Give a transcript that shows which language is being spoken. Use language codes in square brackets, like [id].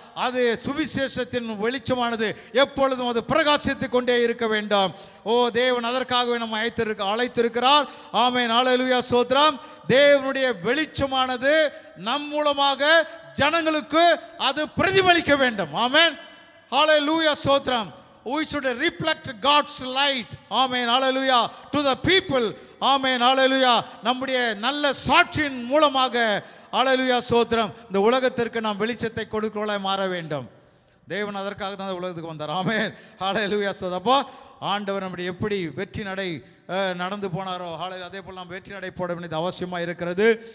[ta] அது சுவிசேஷத்தின் வெளிச்சமானது எப்பொழுதும் அது பிரகாசித்து கொண்டே இருக்க வேண்டும். ஓ தேவன் அதற்காகவே நம்ம அழைத்திருக்கிறார். ஆமேன். அல்லேலூயா ஸ்தோத்திரம். தேவனுடைய வெளிச்சமானது நம் மூலமாக ஜனங்களுக்கு அது பிரதிபலிக்க வேண்டும். ஆமேன். Hallelujah ஸ்தோத்திரம். [en] We should reflect God's light. Amen. Hallelujah to the people. Amen. Hallelujah. [ta] நம்முடைய நல்ல சாட்சியின் மூலமாக Hallelujah ஸ்தோத்திரம் இந்த உலகத்திற்கு நாம் வெளிச்சத்தை கொடுக்கிறவர்களாய் மாற வேண்டும். தேவன் அதற்காக தான் உலகத்துக்கு வந்தார். ஆமென். Hallelujah ஸ்தோத்திரம். அப்போ ஆண்டவர் நம்முடைய எப்படி வெற்றி நடை நடந்து போனாரோ அதே போல் நாம் வெற்றி நடை போட வேண்டியது அவசியமாக இருக்கிறது.